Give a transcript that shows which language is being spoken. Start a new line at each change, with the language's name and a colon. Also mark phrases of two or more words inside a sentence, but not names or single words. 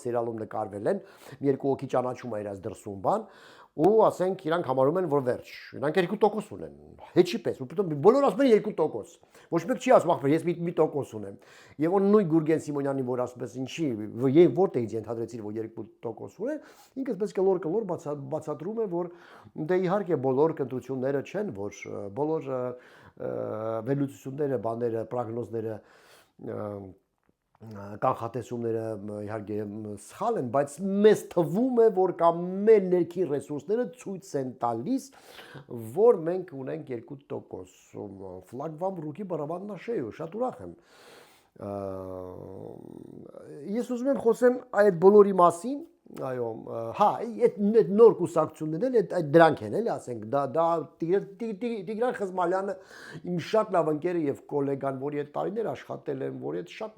Armenian: սերիալում նկարվել են, մի երկու հոգի ճանաչում է իրաց դրսում բան, ու ասենք իրանք համարում են որ վերջ, իրանք 2% ունեն, հեչի պես, ու բոլորը ասում են 2%, ոչ մեկ չի ասում ախպեր, ես մի տոկոս ունեմ, եւ որ նույն Գուրգեն Սիմոնյանի որ ասում ես ինչի, եւ որտեղից ենթադրեցիր որ 2% ունեն, ինքը այսպես կլոր բացատրում է որ դե իհարկե բոլոր կընտրությունները չեն, որ բոլոր վերլուծությունները, բաները, պրոգնոզները կանխատեսումները իհարկե սխալ են, բայց մեզ թվում է, որ կամ մեր ներքին ռեսուրսները ցույց են տալիս, որ մենք ունենք 2%։
Russian: Флаг вам в руки барабан на шею,
Armenian: շատ ուրախ եմ։ Ես ուզում եմ խոսեմ այդ բոլորի մասին, այո, հա, այդ նոր կուսակցություններն էլ այդ դրանք են, էլի ասենք, դա Տիգրան Խզմալյանը իմ շատ լավ ընկերը եւ գոլեգան, որի հետ տարիներ աշխատել եմ, որի հետ շատ